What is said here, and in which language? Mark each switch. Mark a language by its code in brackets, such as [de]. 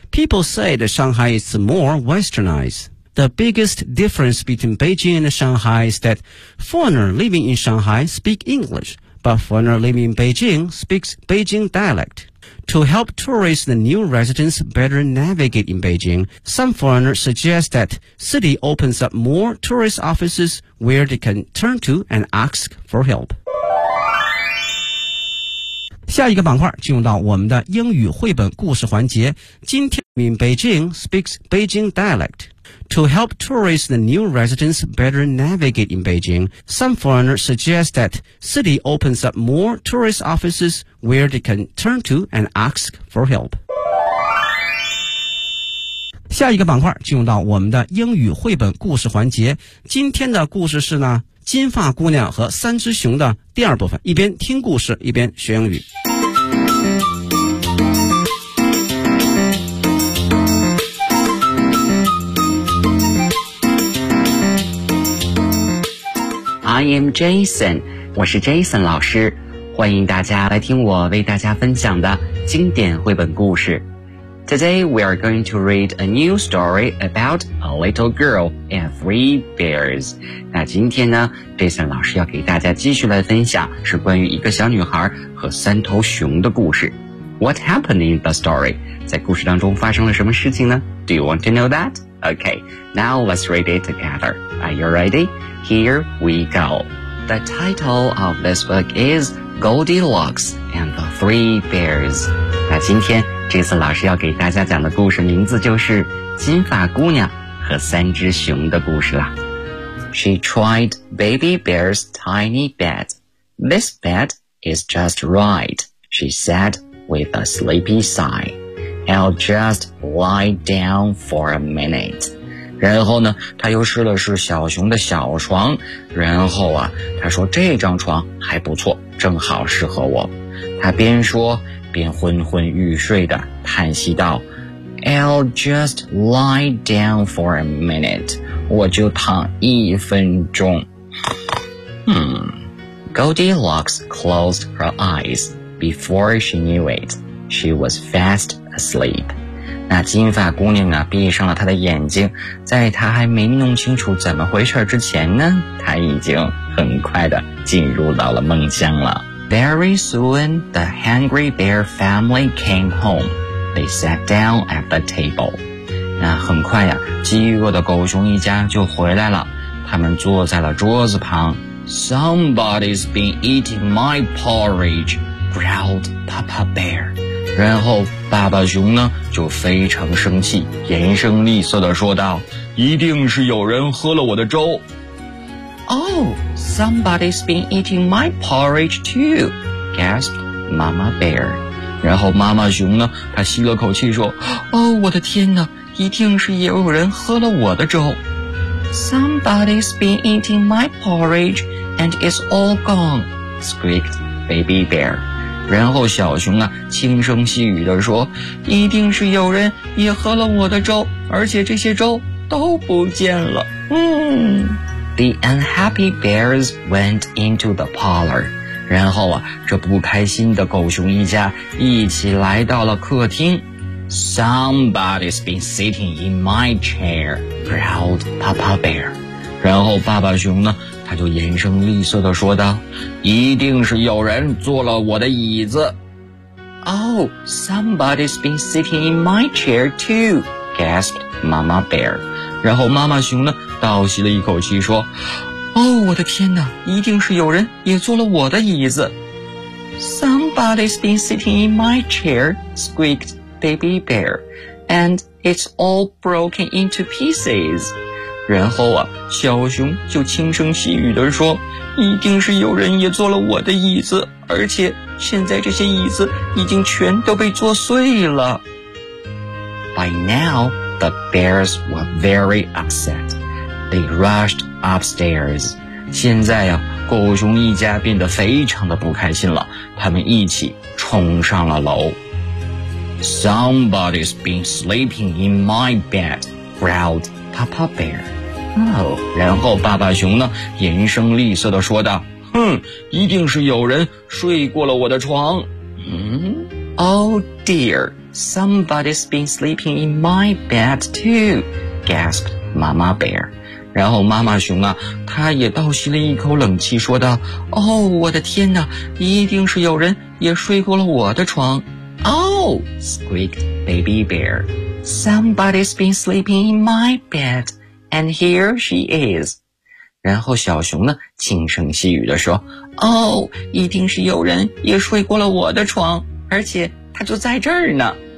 [en] People say that Shanghai is more westernized. The biggest difference between Beijing and Shanghai is that foreigners living in Shanghai speak English, but foreigners living in Beijing speaks Beijing dialect. To help tourists and new residents better navigate in Beijing, some foreigners suggest that city opens up more tourist offices where they can turn to and ask for help. [zh] 下一个板块进入到我们的英语绘本故事环节。今天 [en] in Beijing speaks Beijing dialect. To help tourists and new residents better navigate in Beijing, some foreigners suggest that city opens up more tourist offices where they can turn to and ask for help. [zh] 下一个板块进入到我们的英语绘本故事环节。今天的故事是呢，金发姑娘和三只熊的第二部分，一边听故事，一边学英语。 [en] I am Jason, [zh] 我是 Jason 老师，欢迎大家来听我为大家分享的经典绘本故事。 [en] Today we are going to read a new story about a little girl and three bears. [zh] 那今天呢 ,Jason 老师要给大家继续来分享是关于一个小女孩和三头熊的故事。 [en] What happened in the story? [zh] 在故事当中发生了什么事情呢 [en] ?Do you want to know that? Okay, now let's read it together. Are you ready? Here we go. The title of this book is Goldilocks and the Three Bears. [zh] 那今天这次老师要给大家讲的故事名字就是金发姑娘和三只熊的故事啦。 [en] She tried baby bear's tiny bed. This bed is just right, she said with a sleepy sigh. I'll just lie down for a minute. [zh] 然后呢他又试了试小熊的小床，然后啊他说这张床还不错，正好适合我。他边说边昏昏欲睡的叹息道， [en] I'll just lie down for a minute, [zh] 我就躺一分钟。 [en] Goldilocks closed her eyes. Before she knew it, she was fast asleep. [zh] 那金发姑娘啊闭上了她的眼睛，在她还没弄清楚怎么回事之前呢，她已经很快地进入到了梦乡了。 [en] Very soon, the hungry bear family came home. They sat down at the table. [zh] 那很快呀、啊、饥饿的狗熊一家就回来了，他们坐在了桌子旁。 [en] Somebody's been eating my porridge, growled Papa Bear. [zh] 然后爸爸熊呢就非常生气，严声厉色地说道，一定是有人喝了我的粥。 [en] Oh, somebody's been eating my porridge too, gasped Mama Bear. [zh] 然后妈妈熊呢他吸了口气说，哦、oh, 我的天哪，一定是也有人喝了我的粥。 [en] Somebody's been eating my porridge and it's all gone, squeaked Baby Bear. [zh] 然后小熊啊轻声细语地说，一定是有人也喝了我的粥，而且这些粥都不见了。 [en] The unhappy bears went into the parlor. [zh] 然后啊这不开心的狗熊一家一起来到了客厅。 [en] Somebody's been sitting in my chair, growled Papa Bear. [zh] 然后爸爸熊呢他就严声厉色地说道，一定是有人坐了我的椅子。 [en] Oh, somebody's been sitting in my chair too, gasped Mama Bear. [zh] 然后妈妈熊呢倒吸了一口气说，哦、oh, 我的天哪，一定是有人也坐了我的椅子。 [en] Somebody's been sitting in my chair, squeaked Baby Bear, and it's all broken into pieces. [zh] 然后啊小熊就轻声细语地说，一定是有人也坐了我的椅子，而且现在这些椅子已经全都被坐碎了。 [en] By now, the bears were very upset. They rushed upstairs. [zh] 现在啊狗熊一家变得非常的不开心了，他们一起冲上了楼。 [en] Somebody's been sleeping in my bed, growled Papa Bear. Oh, [zh] 然后爸爸熊呢严声厉色地说道，哼，一定是有人睡过了我的床。 [en] Oh dear, somebody's been sleeping in my bed too, gasped Mama Bear. [zh] 然后妈妈熊啊他也倒吸了一口冷气说道，哦、oh, 我的天哪，一定是有人也睡过了我的床。 [en] Oh, squeaked Baby Bear. Somebody's been sleeping in my bed, and here she is. [zh] 然后小熊呢轻声细语地说，哦、oh, 一定是有人也睡过了我的床，而且他就在这儿呢。